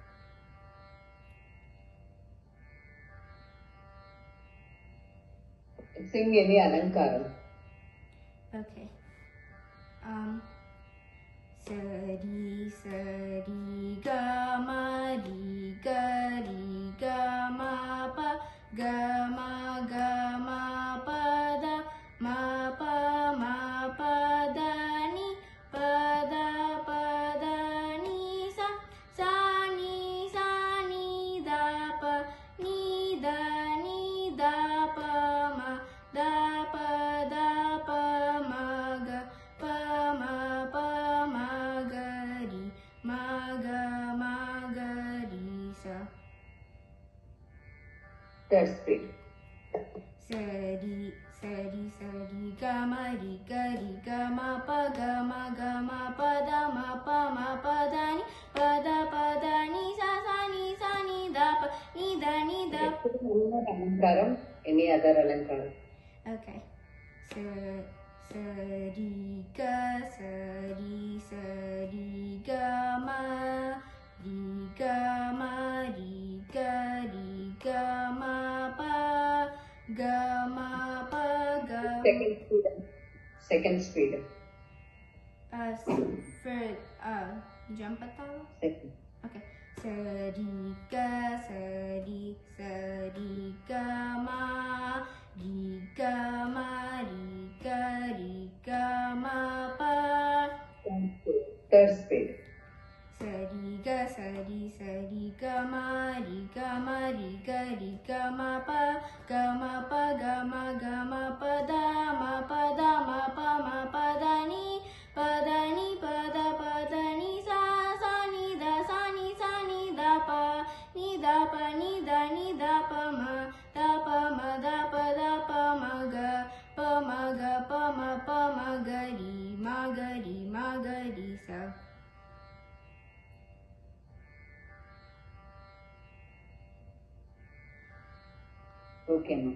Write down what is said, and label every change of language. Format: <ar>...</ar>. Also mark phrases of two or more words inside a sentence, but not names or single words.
<en>Sing any alankaram. Okay. Sari sari ga ma ri ga ma pa ga ma pa da ma pa da ni pa da ni sa sa ni da pa ni da pa ma da pa ma ga pa ma ga ri ma ga ri sa. Third speed. Sari ga ma ri ga ma pa da ma pa da ni pa da ni sa ni da pa ni da Alankaram. Any other alankaram? Okay. Sari ga ma ri ga ma pa ga ma pa ga. Second speed.</en> <te>Jump atalo.</te> <en>Second. Okay. Sari ga ma ri ga ma pa. Third speed. Sari ga ma ri ga ma pa ga ma pa da ma pa da ni pa da ni sa ni da pa ni da pa ma da pa ma ga pa ma ga ri sa. Okay, ma.</en>